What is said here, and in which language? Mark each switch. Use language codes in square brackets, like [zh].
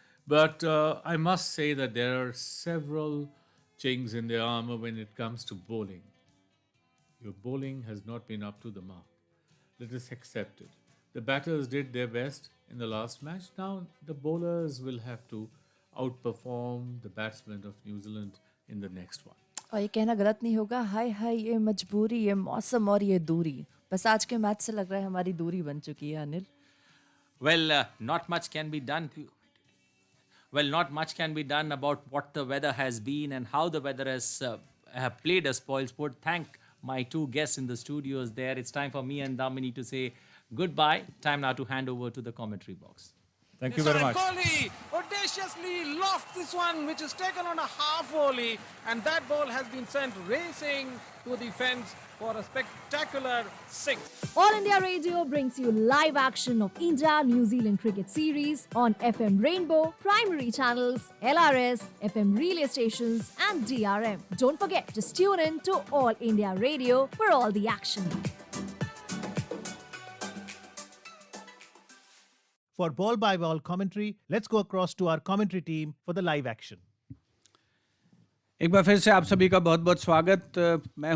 [en] But I must say that there are several chinks in their armor when it comes to bowling. Your bowling has not been up to the mark. Let us accept it. The batters did their best in the last match. Now the bowlers will have to outperform the batsmen of New Zealand in the next one. [hi] और ये कहना गलत नहीं होगा, हाय हाय ये मजबूरी, ये मौसम और ये दूरी. बस आज के मैच से लग रहा है हमारी दूरी बन चुकी है Anil. [en] Well, not much can be done. Well, not much can be done about what the weather has been and how the weather has have played a spoilsport. Thank my two guests in the studios there. It's time for me and Damini to say goodbye. Time now to hand over to the commentary box. Thank you very much. Kohli audaciously lost this one, which is taken on a half volley, and that ball has been sent racing to the fence for a spectacular six. All India Radio brings you live action of India-New Zealand cricket series on FM Rainbow, primary channels, LRS, FM relay stations and DRM. Don't forget, just tune in to All India Radio for all the action. For ball-by-ball commentary, let's go across to our commentary team for the live action. [hi] एक बार फिर से आप सभी का बहुत बहुत स्वागत. मैं हूं